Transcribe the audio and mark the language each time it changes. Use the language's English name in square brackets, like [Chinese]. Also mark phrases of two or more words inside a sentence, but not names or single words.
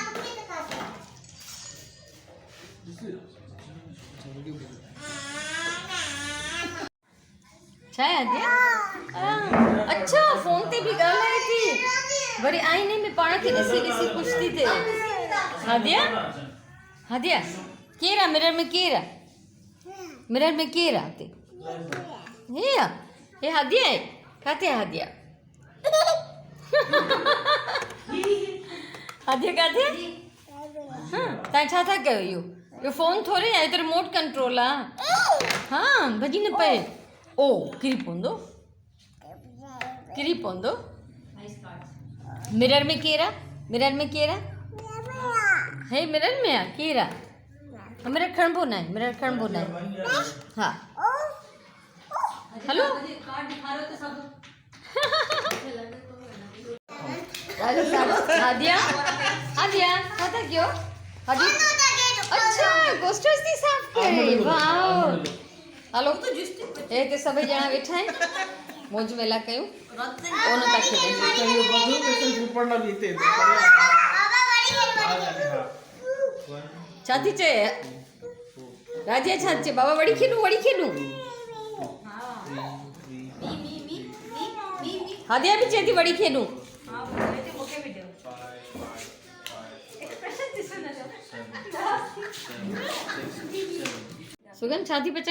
[Sindhi] छा है अच्छा फोन ते भी ॻाल्हाए थी वरी आईने में पाण खे ॾिसी ॾिसी पुछती थे हादिया हादिया केर आहे मिरर में केर आहे मिरर में केर आहे ते हे हादिया आहे काथे आहे हादिया हादिया काथे हाँ तव्हां छा था कयो इहो फोन थोरे आहे तो [English] remote control [Sindhi] आहे हाँ भॼी न पए ओ किरी पवंदो मिरर में केर आहे मिरर में केर आहे हे मिरर में आहे केर आहे मिरर खणबो न आहे मिरर खणबो न आहे हा हेलो हादिया हादिया छा था कयो अच्छा कोस्टर्स थी साफ़ करे वाओ हलो हे ते सभई ॼणा वेठा आहिनि मौज मेला कयूं ओन था खेॾनि छा थी चए राजिया छा थी चए बाबा वड़ी खेलूं हादिया भी चए थी वड़ी खेलूं सुगन छा थी पचाए